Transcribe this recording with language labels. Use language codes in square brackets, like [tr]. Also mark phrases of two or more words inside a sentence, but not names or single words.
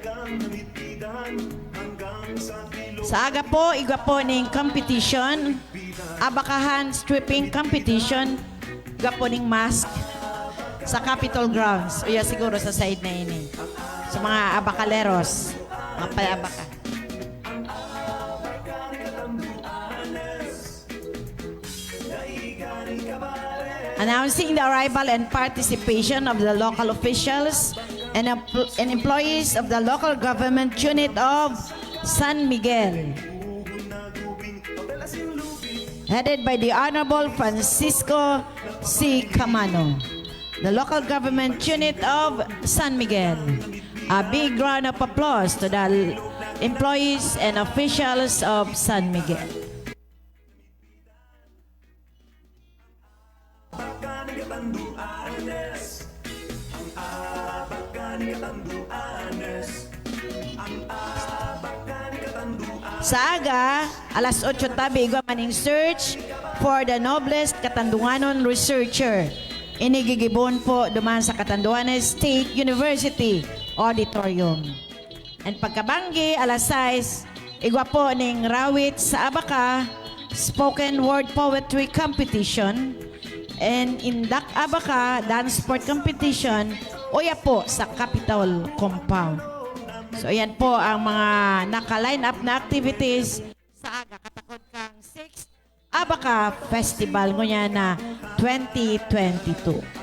[bik] Sa aga po, igwa po ning competition, Abacahan [en] stripping competition, [bik] igwa po ning mask sa Capitol Grounds. O siguro sa side na ini. Sa mga abacaleros, mga payabaka. [en] Announcing the arrival and participation of the local officials and employees of the local government unit of San Miguel, headed by the Honorable Francisco C. Camano, the local government unit of San Miguel. A big round of applause to the employees and officials of San Miguel. [bik] Abaca ni Catanduanes, ang Abaca ni Catanduanes, ang Abaca ni Catanduanes. Sa aga, alas 8 tabi, igwa maning [en] search for the noblest Catanduanon researcher. [bik] Inigigibon po duman sa Catanduanes State University Auditorium. And pagkabanggi, alas 6, igwa po ning rawit sa Abaca, [en] spoken word poetry competition. And in Dak Abaca, dance sport competition, [bik] uya po sa Capitol Compound. So, ayan po ang mga naka-line up na activities sa aga katakod kang 6th Abaca Festival ngunya na 2022.